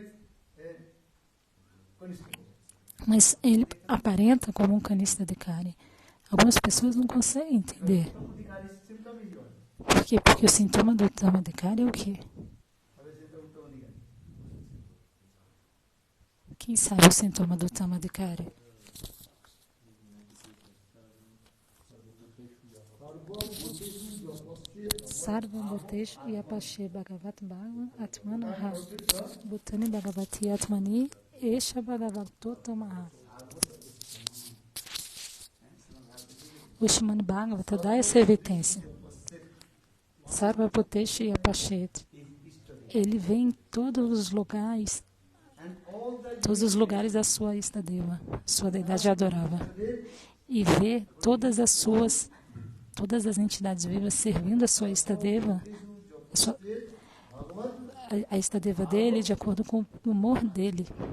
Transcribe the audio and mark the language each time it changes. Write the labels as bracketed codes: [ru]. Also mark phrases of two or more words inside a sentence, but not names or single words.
[pt] Mas ele aparenta como um [sa] Kanista Adhikari. [pt] Algumas pessoas não conseguem entender. Por quê? Porque o sintoma do [sa] Uttama Adhikari [pt] é o quê? Quem sabe o sintoma do [sa] Uttama Adhikari? Sarva Bhuteshu Yapashe Bhagavat Bhagavan Atmanaha Bhutani Bhagavati Atmani Esha Bhagavatottamaha. [pt] O Srimad Bhagavata dá essa evidência. [sa] Sarva Bhuteshu Yapashe. [pt] Ele vê em todos os lugares da sua Istadeva, sua deidade adorável, e vê todas as entidades vivas servindo a sua Istadeva, a Istadeva dele de acordo com o humor dele.